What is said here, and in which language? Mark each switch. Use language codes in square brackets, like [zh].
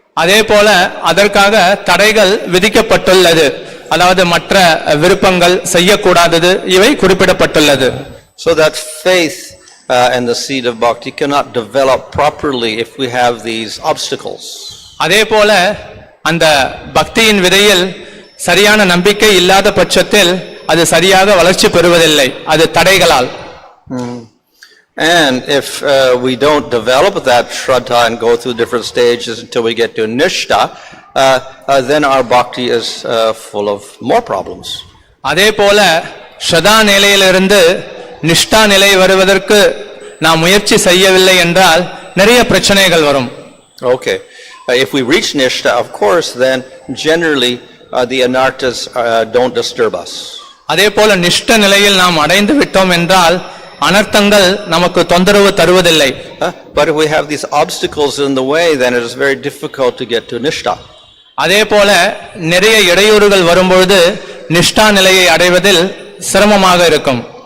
[ta] அதே போல அதற்காக தடைகள் விதிக்கப்பட்டுள்ளது. அதாவது மற்ற விருப்பங்கள் செய்யக்கூடாதது இவை குறிப்பிடப்பட்டுள்ளது. [en] So that faith and the seed of bhakti cannot develop properly if we have these obstacles. [ta] அதே போல அந்த பக்தியின் விதையில் சரியான நம்பிக்கை இல்லாத பட்சத்தில் அது சரியாக வளர்ச்சி பெறுவதில்லை, அது தடைகளால். [en] And if we don't develop that shraddha and go through different stages until we get to nishta, then our bhakti is full of more problems. [ta] அதே போல ஸ்ரதா நிலையிலிருந்து நிஷ்டா நிலை வருவதற்கு நாம் முயற்சி செய்யவில்லை என்றால் நிறைய பிரச்சனைகள் வரும். [en] Okay. If we reach nishta, of course, then generally the anarthas don't disturb us. [ta] அதே போல நிஷ்ட நிலையில் நாம் அடைந்து விட்டோம் என்றால் அனர்த்தங்கள் நமக்கு தொந்தரவு தருவதில்லை. [en] But if we have these obstacles in the way, then it is very difficult to get to nishta. [ta] அதே போல நிறைய இடையூறுகள் வரும்பொழுது நிஷ்டா நிலையை அடைவதில் சிரமமாக இருக்கும்.